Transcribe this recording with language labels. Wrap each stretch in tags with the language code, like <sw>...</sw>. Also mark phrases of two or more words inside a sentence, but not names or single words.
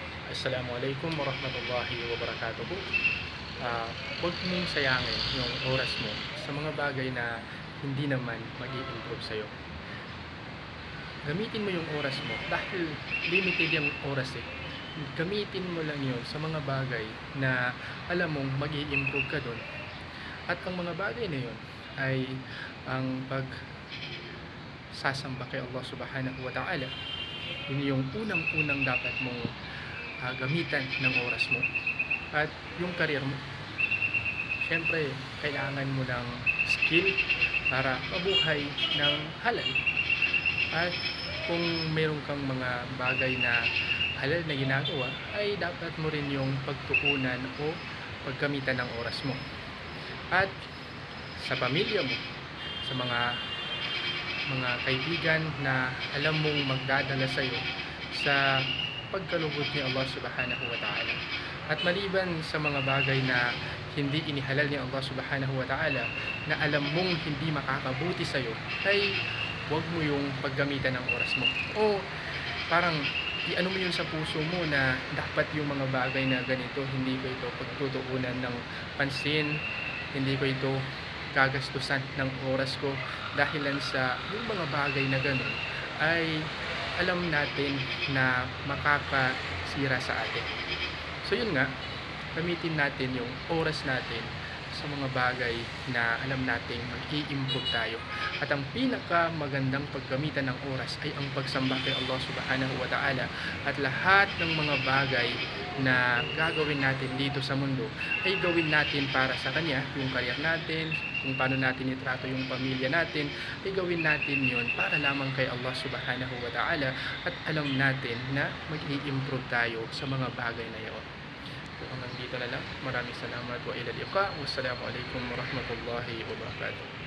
<ar>السلام عليكم ورحمة الله وبركاته.</ar> <tl>Huwag mong sayangin yung oras mo sa mga bagay na hindi naman mag-i-improve sa'yo. Gamitin mo yung oras mo dahil limited yung oras eh. Gamitin mo lang yun sa mga bagay na alam mong mag-i-improve ka dun. At ang mga bagay na yun ay ang sasamba kay</tl> <ar>الله سبحانه وتعالى.</ar> <tl>Yun yung unang-unang dapat mong gamitan ng oras mo. At yung career mo, syempre kailangan mo ng skill para mabuhay ng halal. At kung meron kang mga bagay na halal na ginagawa, ay dapat mo rin yung pagtuunan o paggamitan ng oras mo. At sa pamilya mo, sa mga kaibigan na alam mong magdadala sa iyo sa pagkalugod ni</tl> <ar>الله سبحانه وتعالى.</ar> <tl>At maliban sa mga bagay na hindi inihalal ni</tl> <ar>الله سبحانه وتعالى</ar> <tl>na alam mong hindi makakabuti sa iyo, ay huwag mo yung paggamitan ng oras mo. O parang iano mo yun sa puso mo na dapat yung mga bagay na ganito, hindi ko ito pagtutuunan ng pansin, hindi ko ito gagastusan ng oras ko dahilan sa yung mga bagay na gano'n ay alam natin na makakasira sa atin. So yun nga, gamitin natin yung oras natin sa mga bagay na alam nating mag-i-improve tayo. At ang pinaka magandang paggamitan ng oras ay ang pagsamba kay</tl> <ar>الله سبحانه وتعالى.</ar> <tl>At lahat ng mga bagay na gagawin natin dito sa mundo ay gawin natin para sa Kanya. Yung career natin, kung paano natin itrato yung pamilya natin, ay gawin natin yun para lamang kay</tl> <ar>الله سبحانه وتعالى.</ar> <tl>At alam natin na mag-i-improve tayo sa mga bagay na yun. So hanggang dito na lang. Maraming salamat</tl> <ar>وإلى اللقاء. والسلام عليكم ورحمة الله وبركاته.</ar>